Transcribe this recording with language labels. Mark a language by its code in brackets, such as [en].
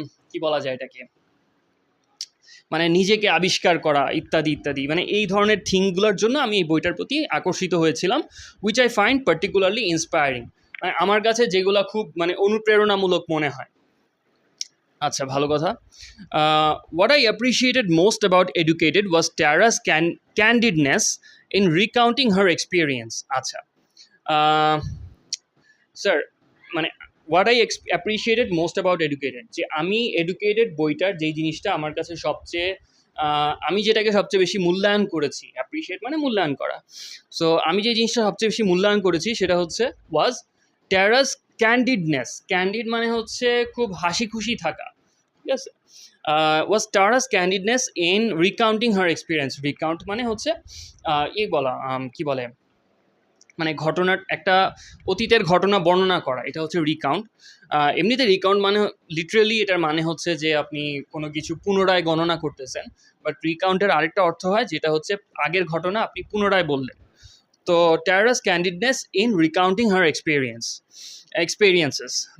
[bn] কি বলা যায় এটাকে, মানে নিজেকে আবিষ্কার করা ইত্যাদি ইত্যাদি, মানে এই ধরনের থিমগুলোর জন্য আমি এই বইটার প্রতি আকর্ষিত হয়েছিলাম, [en] which I find particularly inspiring, [bn] মানে আমার কাছে যেগুলো খুব মানে অনুপ্রেরণামূলক মনে হয়। আচ্ছা, ভালো কথা। [en] What I appreciated most about Educated was Tara's candidness in recounting her experience. [bn] আচ্ছা স্যার, মানে [en] what I appreciated most about educated, [bn] যে আমি এডুকেটেড বইটার যেই জিনিসটা আমার কাছে সবচেয়ে আমি যেটাকে সবচেয়ে বেশি মূল্যায়ন করেছি, অ্যাপ্রিসিয়েট মানে মূল্যায়ন করা, সো আমি যে জিনিসটা সবচেয়ে বেশি মূল্যায়ন করেছি সেটা হচ্ছে [en] Was Tara's candidness. [bn] ক্যান্ডিড মানে হচ্ছে খুব হাসি খুশি থাকা, ঠিক আছে। [en] Was Tara's candidness in recounting her experience. [bn] Recount মানে হচ্ছে বলা, কি বলে, মানে ঘটনার একটা অতীতের ঘটনা বর্ণনা করা, এটা হচ্ছে রিকাউন্ট। এমনিতে রিকাউন্ট মানে লিটারেলি এটার মানে হচ্ছে যে আপনি কোনো কিছু পুনরায় গণনা করতেছেন, বাট রিকাউন্টের আরেকটা অর্থ হয় যেটা হচ্ছে আগের ঘটনা আপনি পুনরায় বললেন। [en] তো Tara's candidness in recounting her experiences.